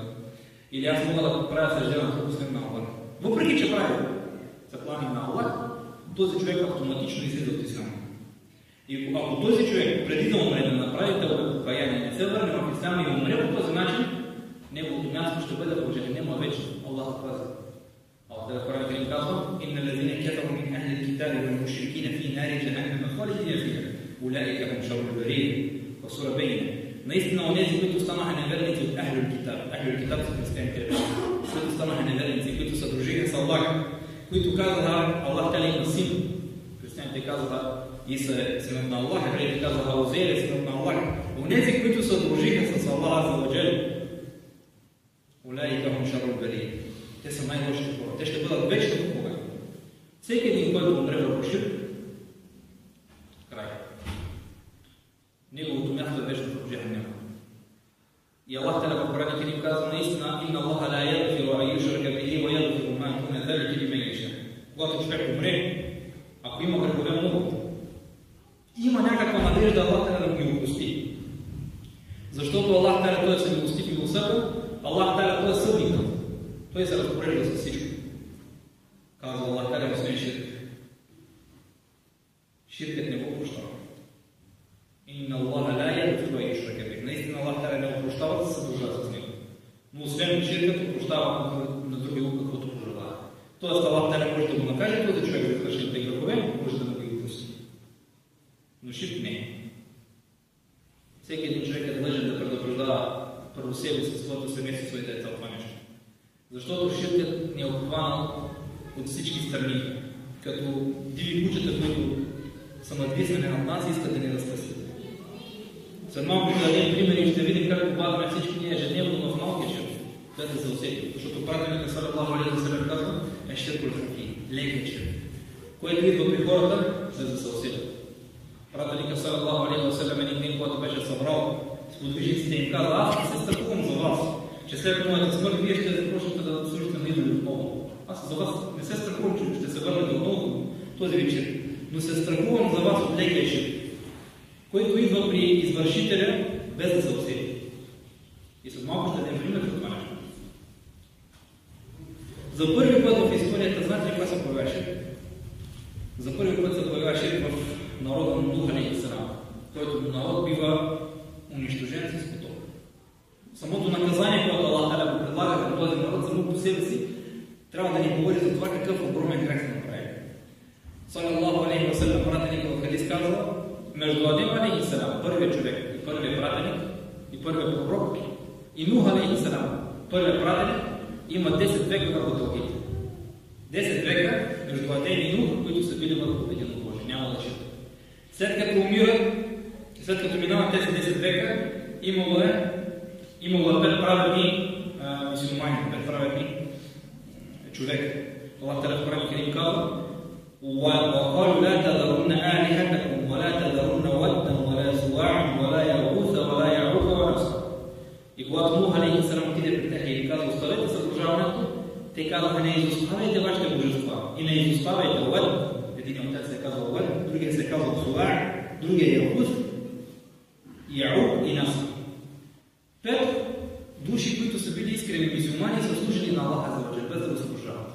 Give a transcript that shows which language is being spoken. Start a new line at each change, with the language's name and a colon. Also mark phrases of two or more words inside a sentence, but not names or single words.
Bulgarian: Или аз мога да правя съждение на друг освен на Аллах. Въпреки че прави заклани на Аллах, този човек автоматично излиза от ислама. И ако този човек преди да умре да направи тълба покаяние, не се върне в ислама и умре по този начин, неговото място ще бъде в джехенема вечно. Аллах пази. Аллах да Коран Керим казва:
Arabic: إن الذين كفروا من أهل الكتاب والمشركين في نار جهنم خالدين فيها أولئك هم شر البرية.
Bulgarian: В сура Бейна. Наистина онези, които станаха неверници от
Arabic: أهل الكتاب. أهل الكتاب
Bulgarian: са християните, които станаха неверници, които съдружиха с Аллах, които казаха Аллах Таала има син. Християните казаха Иса е синът на Аллах, евреите казаха Узейр е синът на Аллах. Онези, които съдружиха с Аллах
Arabic: عز وجل, أولئك هم شر البرية.
Bulgarian: Те са най-лошите хора. Те ще бъдат вечно в огъня. Всеки един, който умре върху ширк, край. Неговото място е вечно в джехенема. И Аллах Таала в Коран Керим казва наистина:
Arabic: إن الله لا يغفر أن يشرك به ويغفر ما دون ذلك لمن يشاء.
Bulgarian: Когато човек умре, ако има грехове много, има някаква надежда Аллах Таала да му ги опрости. Защото Аллах Таала той е всемилостив и милосърден, Аллах Таала той е съдник. Той се разпорежда с всичко. Казва Аллах Таля, освен ширк. Ширкът не го прощава.
Arabic: إن الله لا يغفر أن يشرك به.
Bulgarian: Наистина Аллах Таля не го прощава да се съдружава с него. Но освен ширкът прощава на други каквото пожелава. Тоест Аллах Таля може да го накаже този човек за извършените грехове, може да му ги прости. Но ширк не е. Всеки един човек е длъжен да предупреждава първо себе си, своето семейство, своите деца това нещо. Защото ширкът ни е обхванал от всички страни, като диви кучета, които са надвиснали над нас и искат да ни разпасят. След малко ще дадем примери и ще видим как попадаме всички ние ежедневно в малкия ширк, без да се усетим. Защото пратеника
Arabic: صلى الله عليه وسلم
Bulgarian: казва, е
Arabic: الشرك الخفي,
Bulgarian: лекия ширк, който идва при хората, без да се усетят. Пратеника
Arabic: صلى الله عليه وسلم
Bulgarian: един ден, когато беше събрал сподвижниците им каза, аз се страхувам за вас, че след моята смърт вие ще започнете да служите на идоли отново. Аз за вас не се страхувам, че ще се върнете отново този вечер, но се страхувам за вас от лекия ширк, който идва при извършителя без да се усети. И след малко ще дадем пример за това нещо. За първи път в историята, знаете ли кога се появява ширк? За първи път се появява ширк в народа на Нух
Arabic: عليه السلام,
Bulgarian: който народ бива унищожен с потоп. Самото наказание, което Аллах Таля го предлага към този народ, само по себе си трябва да ни говори за това какъв огромен грех се направи.
Arabic: صلى الله عليه وسلم,
Bulgarian: пратеник в хадис казва, между Адем
Arabic: عليه السلام,
Bulgarian: първият човек и първият пратеник и първият пророк, и Нух
Arabic: عليه السلام,
Bulgarian: първият пратеник, има 10 века върху тавхид. 10 века между Адем и Нух, които са били върху един Божие. Няма да чета. След като умират, след като минават тези 10 века, имало е 5 праведни мюсюлмани, 5 праведни човек. Аллах Та'аля в Коран Карим казва:
Arabic: وَقَالُوا لَا تَذَرُنَّ آلِهَتَكُمْ وَلَا تَذَرُنَّ وَدًّا وَلَا سُوَاعًا وَلَا يَغُوثَ وَلَا يَعُوقَ وَنَسْرَ.
Bulgarian: И когато Нух
Arabic: عليه السلام
Bulgarian: отиде при тях и каза: оставете съдружаването, те казаха: не изоставяйте вашите божества и не изоставяйте Уад. Един от тях се казва Уад, другия се казва Суар, другия Яғус, Яук и Наср. 5 души, които са били искрени мюсюлмани, са служили на Аллаха за върже, без да го съдружават.